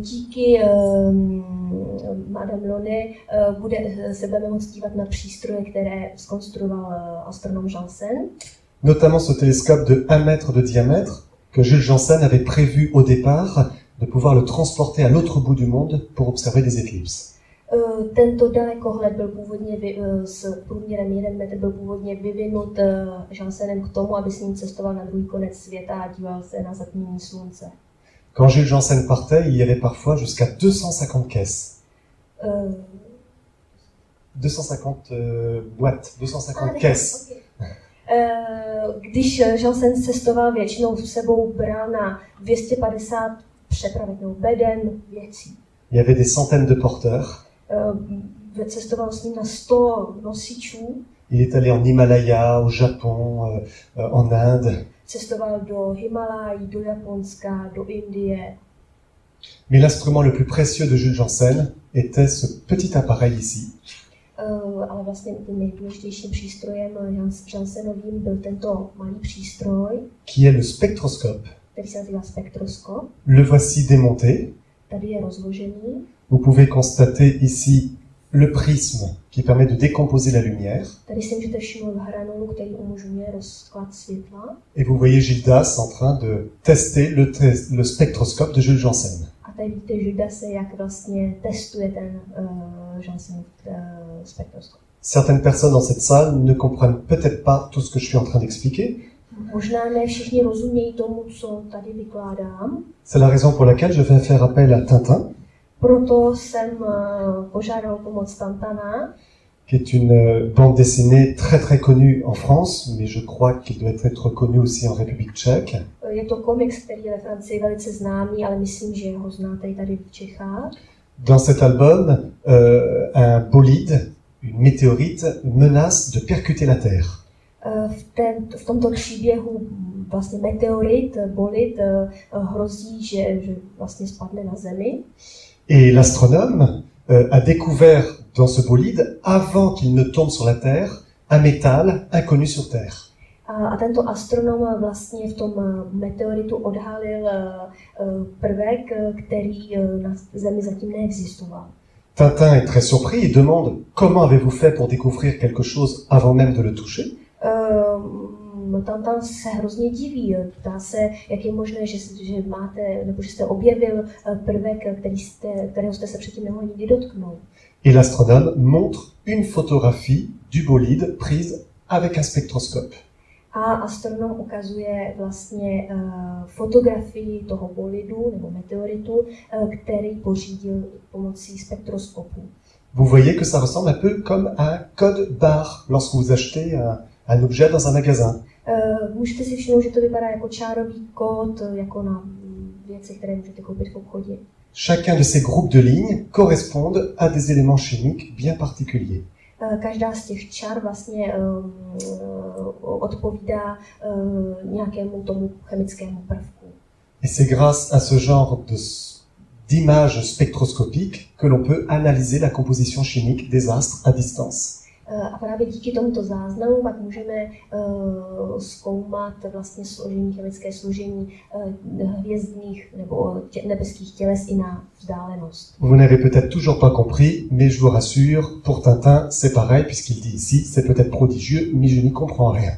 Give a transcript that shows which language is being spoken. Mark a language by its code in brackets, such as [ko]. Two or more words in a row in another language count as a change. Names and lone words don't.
[cs] díky Madame Lone se budeme moct dívat na přístroje, které zkonstruoval astronom Janssen. [fr] Notamment ce télescope de 1 mètre de diamètre que Jules Janssen avait prévu au départ de pouvoir le transporter à l'autre bout du monde pour observer des éclipses. [cs] Tento dalekohled byl původně s průměrem 1 metr byl původně vyvinut Janssenem k tomu, aby s ním cestoval na druhý konec světa a díval se na zatmění slunce. [fr] Quand Jules Janssen partait, il y avait parfois jusqu'à 250 caisses. 250 boîtes, 250 caisses. Okay. [cs] Když Janssen cestoval, většinou s sebou bral na 250 přepravek nebo beden věcí. [fr] Il y avait des centaines de porteurs. [cs] Cestoval s ním na 100 nosičů. [fr] Il est allé en Himalaya, au Japon, en Inde. [cs] Cestoval do Himalají, do Japonska, do Indie. [fr] Mais l'instrument le plus précieux de Jules Janssen était ce petit appareil ici. [cs] Ale vlastně tím nejdůležitějším přístrojem Janssenovým byl tento malý přístroj, [fr] qui est le spectroscope. [cs] který se nazývá spektroskop. [fr] Le voici démonté. [cs] Tady je rozložený. [fr] Vous pouvez constater ici le prisme qui permet de décomposer la lumière. [cs] Tady si můžete všimnout hranolu, který umožňuje rozklad světla. [fr] Et vous voyez Gildas en train de tester le spectroscope de Jules Janssen. [cs] A tady vidíte Gildase, jak vlastně testuje ten Janssenův spektroskop. [fr] Certaines personnes dans cette salle ne comprennent peut-être pas tout ce que je suis en train d'expliquer. [cs] Možná ne všichni rozumějí tomu, co tady vykládám. [fr] C'est la raison pour laquelle je vais faire appel à Tintin, [cs] Proto jsem požádal pomoc Tintana, [fr] qui est une bande dessinée très connue en France, mais je crois qu'il doit être connu aussi en République tchèque. [cs] Je to komiks, který je ve Francii velice známý, ale myslím, že ho znáte i tady v Čechách. [fr] Dans cet album, un bolide, une météorite, menace de percuter la Terre. [cs] V tomto příběhu vlastně meteorit, bolid, hrozí, že vlastně spadne na Zemi. [fr] Et l'astronome a découvert dans ce bolide, avant qu'il ne tombe sur la Terre, un métal inconnu sur Terre. [cs] A tento astronom vlastně v tom meteoritu odhalil prvek, který na Zemi zatím neexistoval. [fr] Tintin est très surpris et demande comment avez-vous fait pour découvrir quelque chose avant même de le toucher. [cs] Tintin se hrozně diví, ptá se, jak je možné, že máte, nebo že jste objevil prvek, kterého jste se předtím nemohli nikdy dotknout. [fr] Et l'astronome montre une photographie du bolide prise avec un spectroscope. [cs] A astronom ukazuje vlastně fotografii toho bolidu nebo meteoritu, který pořídil pomocí spektroskopu. [fr] Vous voyez que ça ressemble un peu comme un code barre lorsque vous achetez un objet dans un magasin. [cs] Můžete si všimnout, že to vypadá jako čárový kód, jako na věci, které můžete koupit v obchodě. [fr] Chacun de ces groupes de lignes correspondent à des éléments chimiques bien particuliers. [cs] Každá z těch čar vlastně odpovídá nějakému tomu chemickému prvku. [fr] Et c'est grâce à ce genre d'images spectroscopiques que l'on peut analyser la composition chimique des astres à distance. [cs] A právě díky tomuto záznamu pak můžeme zkoumat vlastně chemické složení hvězdných nebo nebeských těles i na vzdálenost. [fr] Vous n'avez peut-être toujours pas compris, mais je vous rassure, pour Tintin, c'est pareil, puisqu'il dit ici, c'est peut-être prodigieux, mais je n'y comprends rien.